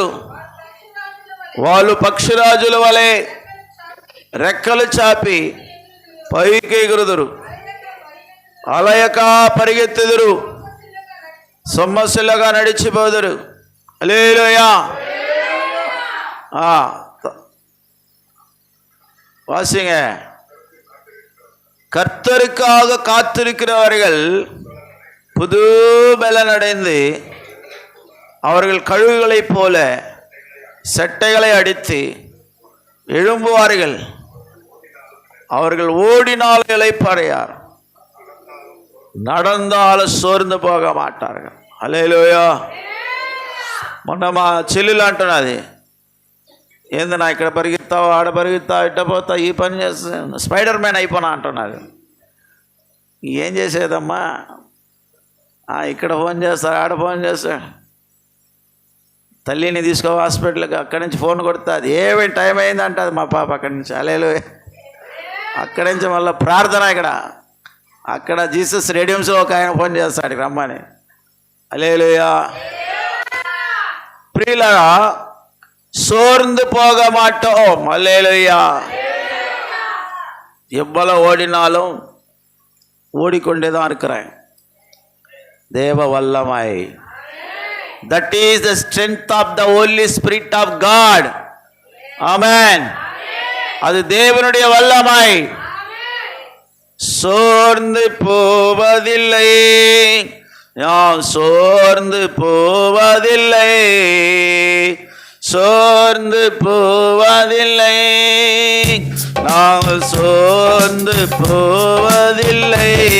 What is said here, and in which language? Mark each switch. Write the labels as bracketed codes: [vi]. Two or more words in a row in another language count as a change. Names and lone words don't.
[te] వాళ్ళు పక్షిరాజుల వలె రెక్కలు చాపి పైకి ఎగురుదురు, అలయక పరిగెత్తుదురు, సొమ్మసిల్లగా నడిచిపోదురు. హల్లెలూయా. [ta] వాసింగే கர்த்தருக்காக காத்திருக்கிறவர்கள் புது பலன் அடைந்து அவர்கள் கழுகுகளைப் போல செட்டைகளை அடித்து எழும்புவார்கள். அவர்கள் ஓடினால் இளைப்படையார், நடந்தாலும் சோர்ந்து போக மாட்டார். హల్లెలూయా. [te] మొన్న మా చెల్లెలు అంటున్నది, ఏందన్నా ఇక్కడ పరిగెత్తావు, ఆడ పరిగెత్తావు, ఇట్ట పోతావు, ఈ పని చేస్తా, స్పైడర్ మ్యాన్ అయిపోనా అంటున్నది. ఏం చేసేదమ్మా, ఇక్కడ ఫోన్ చేస్తాడు, ఆడ ఫోన్ చేస్తాడు, తల్లిని తీసుకో హాస్పిటల్కి, అక్కడి నుంచి ఫోన్ కొడుతుంది, ఏమేమి టైం అయింది అంటుంది మా పాప అక్కడి నుంచి. హల్లెలూయా. అక్కడి నుంచి మళ్ళీ ప్రార్థన, అక్కడ జీసస్ రేడియంస్లో ఒక ఆయన ఫోన్ చేస్తాడు రమ్మని. హల్లెలూయా. ప్రియులారా, [ta] சோர்ந்து போக மாட்டோம். ஹல்லேலூயா. எவ்வளவு ஓடினாலும் ஓடிக்கொண்டேதான் இருக்கிறேன். தேவ வல்லமை. [en] That is the strength of the Holy Spirit of God. [ta] Amen. அது தேவனுடைய வல்லமை. சோர்ந்து போவதில்லை, நாம் சோர்ந்து போவதில்லை, சோர்ந்து போவதில்லை, நாங்கள் சோர்ந்து போவதில்லை.